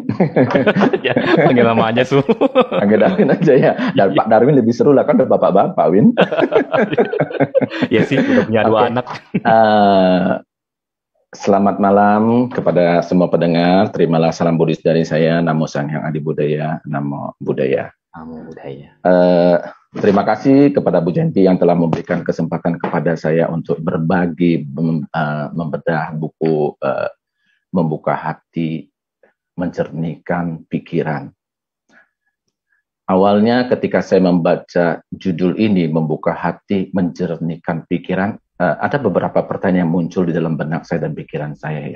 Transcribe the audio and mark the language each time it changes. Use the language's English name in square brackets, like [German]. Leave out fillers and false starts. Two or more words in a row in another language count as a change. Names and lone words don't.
[Indonesian] Ya, panggil nama aja Suhu. Panggil Darwin aja ya. Dan Pak Darwin lebih seru lah kan udah bapak-bapak Win. Ya sih, udah punya 2 anak. Selamat malam kepada semua pendengar. Terimalah salam Buddhis dari saya. [Pali] Namo Sang Hyang Adi Buddhaya. Namo Buddhaya. Namo Buddhaya. [Indonesian] Terima kasih kepada Bu Jenti yang telah memberikan kesempatan kepada saya untuk berbagi, membedah buku Membuka Hati, Menjernihkan Pikiran. Awalnya ketika saya membaca judul ini, Membuka Hati, Menjernihkan Pikiran, ada beberapa pertanyaan yang muncul di dalam benak saya dan pikiran saya ya.